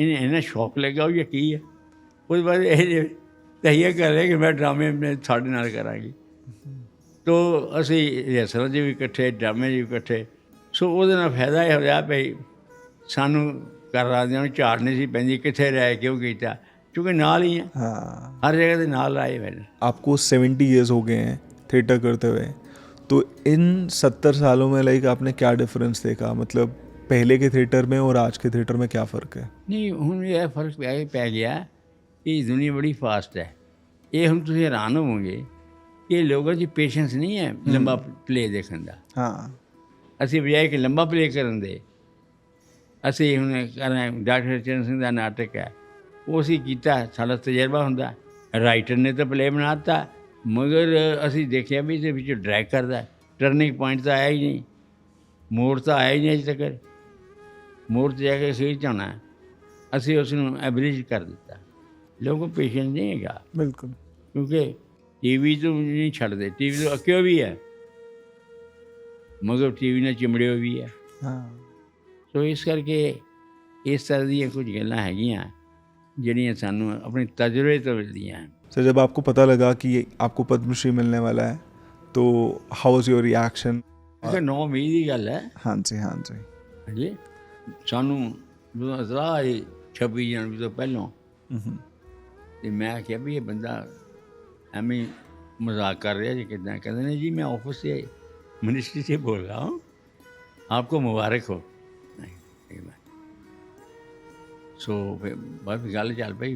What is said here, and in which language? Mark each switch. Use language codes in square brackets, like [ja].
[pa] ਇਹਨੇ ਇੰਨਾ ਸ਼ੌਕ ਲੱਗਾ ਉਹ ਕੀ ਹੈ। ਉਹਦੇ ਬਾਅਦ ਇਹ ਤਹੀਆ ਕਰ ਰਿਹਾ ਕਿ ਮੈਂ ਡਰਾਮੇ ਸਾਡੇ ਨਾਲ ਕਰਾਂਗੀ। ਤੋ ਅਸੀਂ ਰਿਹਰਸਲਾਂ 'ਚ ਵੀ ਇਕੱਠੇ, ਡਰਾਮੇ 'ਚ ਵੀ ਇਕੱਠੇ। ਸੋ ਉਹਦੇ ਨਾਲ ਫਾਇਦਾ ਇਹ ਹੋਇਆ ਭਈ ਸਾਨੂੰ ਘਰ ਵਾਲਿਆਂ ਨੂੰ ਝਾੜ ਨਹੀਂ ਸੀ ਪੈਂਦੀ ਕਿੱਥੇ ਰਹਿ ਕਿਉਂ ਕੀਤਾ, ਕਿਉਂਕਿ ਨਾਲ ਹੀ ਹੈ, [hi] हाँ। [pa] ਹਰ ਜਗ੍ਹਾ ਦੇ ਨਾਲ ਆਏ मैंने। [hi] आपको 70 ईयर्स हो गए हैं थिएटर करते हुए, तो इन 70 सालों में लाइक आपने क्या डिफरेंस देखा? मतलब पहले के थिएटर में और आज के थिएटर में क्या फ़र्क है? [pa] ਨਹੀਂ ਹੁਣ ਇਹ ਫਰਕ ਪੈ ਗਿਆ ਕਿ ਦੁਨੀਆ ਬੜੀ ਫਾਸਟ ਹੈ। ਇਹ ਹੁਣ ਤੁਸੀਂ ਹੈਰਾਨ ਹੋਵੋਗੇ ਕਿ ਲੋਕਾਂ 'ਚ ਪੇਸ਼ੈਂਸ ਨਹੀਂ ਹੈ ਲੰਬਾ ਪਲੇ ਦੇਖਣ ਦਾ। [hi] हाँ [pa] ਅਸੀਂ ਬਜਾਏ ਕਿ ਲੰਬਾ ਪਲੇ ਕਰਨ ਦੇ, ਅਸੀਂ ਹੁਣ ਕਰ ਰਹੇ ਡਾਕਟਰ ਚਰਨ ਸਿੰਘ ਦਾ ਨਾਟਕ ਹੈ, ਉਹ ਅਸੀਂ ਕੀਤਾ, ਸਾਡਾ ਤਜਰਬਾ ਹੁੰਦਾ। ਰਾਈਟਰ ਨੇ ਤਾਂ ਪਲੇ ਬਣਾ ਦਿੱਤਾ, ਮਗਰ ਅਸੀਂ ਦੇਖਿਆ ਵੀ ਇਹਦੇ ਵਿੱਚ ਡਰੈਗ ਕਰਦਾ, ਟਰਨਿੰਗ ਪੁਆਇੰਟ ਤਾਂ ਆਇਆ ਹੀ ਨਹੀਂ, ਮੋੜ ਤਾਂ ਆਇਆ ਹੀ ਨਹੀਂ ਅਜੇ ਤੱਕ। ਮੋੜ 'ਤੇ ਜਾ ਕੇ ਅਖੀਰ 'ਚ ਆਉਣਾ, ਅਸੀਂ ਉਸ ਨੂੰ ਐਵਰੇਜ ਕਰ ਦਿੱਤਾ। ਲੋਕਾਂ ਕੋਲ ਪੇਸ਼ੈਂਸ ਨਹੀਂ ਹੈਗਾ, [hi] बिल्कुल। [pa] ਕਿਉਂਕਿ TV ਤੋਂ ਨਹੀਂ ਛੱਡਦੇ, TV ਤੋਂ ਅੱਕਿਓ ਵੀ ਹੈ, ਮਗਰ TV ਨਾਲ ਚਿਮੜਿਓ ਵੀ ਹੈ। [hi] हाँ [pa] ਸੋ ਇਸ ਕਰਕੇ ਇਸ ਤਰ੍ਹਾਂ ਦੀਆਂ ਕੁਝ ਗੱਲਾਂ ਹੈਗੀਆਂ ਜਿਹੜੀਆਂ ਸਾਨੂੰ ਆਪਣੇ ਤਜਰਬੇ ਤੋਂ ਮਿਲਦੀਆਂ ਹਨ। [hi] सर, जब आपको पता लगा कि आपको पद्मश्री मिलने वाला है, तो [en] How was your reaction? [pa] ਕਿ 9 ਮਈ ਦੀ ਗੱਲ ਹੈ। [hi] हाँ जी, हाँ जी। [pa] ਹਾਂਜੀ, ਸਾਨੂੰ ਜਦੋਂ ਇਤਲਾਹ ਆਈ 26 ਜਨਵਰੀ ਤੋਂ ਪਹਿਲਾਂ, हम्म, ਅਤੇ ਮੈਂ ਕਿਹਾ ਵੀ ਇਹ ਬੰਦਾ ਐਵੇਂ ਹੀ [hi] मजाक कर रहा है जी, कितना? कहते नहीं जी, मैं ऑफिस से मिनिस्ट्री से बोल रहा हूँ, आपको मुबारक हो। [pa] नहीं सो फिर बस गल चल पई।